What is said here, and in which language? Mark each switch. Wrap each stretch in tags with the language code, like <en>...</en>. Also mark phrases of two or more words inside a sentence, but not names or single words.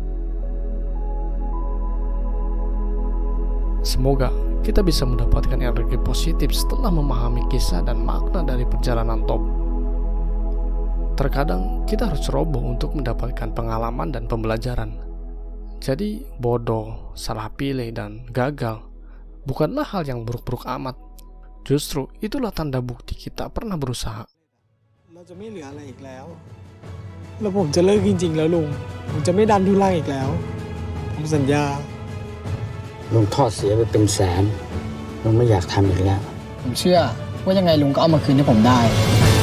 <id>Semoga kita bisa mendapatkan energi positif setelah memahami kisah dan makna dari perjalanan Top. Terkadang kita harus ceroboh untuk mendapatkan pengalaman dan pembelajaran. Jadi bodoh, salah pilih, dan gagal bukanlah hal yang buruk-buruk amat. Justru itulah tanda bukti kita pernah berusaha.</id> <th>เราจะไม่เหลืออะไรอีกแล้วแล้วผมจะเลิกจริงๆแล้วลุงผมจะไม่ดันทุลังอีกแล้วผมสัญญา ลุงทอดเสียไปเป็นแสนลุงไม่อยากทำอีกแล้วผมเชื่อว่ายังไงลุงก็เอามาคืนให้ผมได้</th>